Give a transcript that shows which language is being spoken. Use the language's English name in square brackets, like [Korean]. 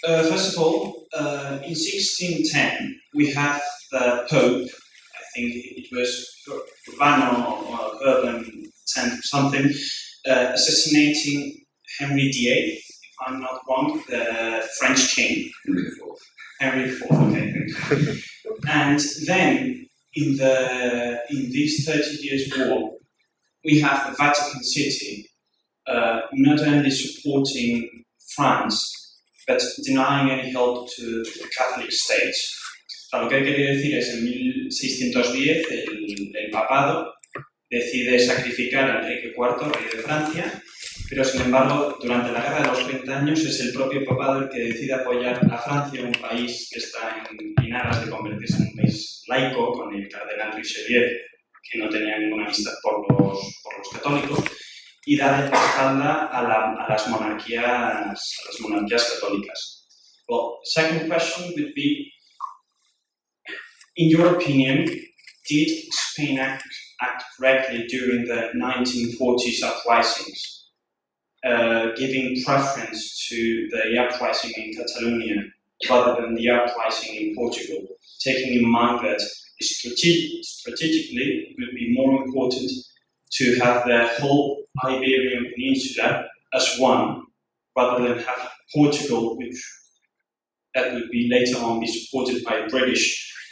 [English] First of all, in 1610 we have the Pope, I think it was Urbano or Urban X or something, assassinating Henry VIII, if I'm not wrong, the French king. Henry IV, okay. And then in this 30 Years' War, we have the Vatican City not only supporting France, but denying any help to the Catholic States. [Spanish] O sea, lo que he querido decir es, en 1610 el papado decide sacrificar a Enrique IV, rey de Francia, pero sin embargo durante la Guerra de los 30 años es el propio papado el que decide apoyar a Francia, un país que está en aras de convertirse en un país laico, con el cardenal Richelieu, que no tenía ninguna amistad por los católicos, y dar espalda a las monarquías católicas. [English] Well, second question would be, in your opinion, did Spain act correctly during the 1940s uprisings, giving preference to the uprising in Catalonia rather than the uprising in Portugal, taking in mind that strategically it would be more important to have the whole Iberian Peninsula as one, rather than have Portugal, which that would be later on be supported by British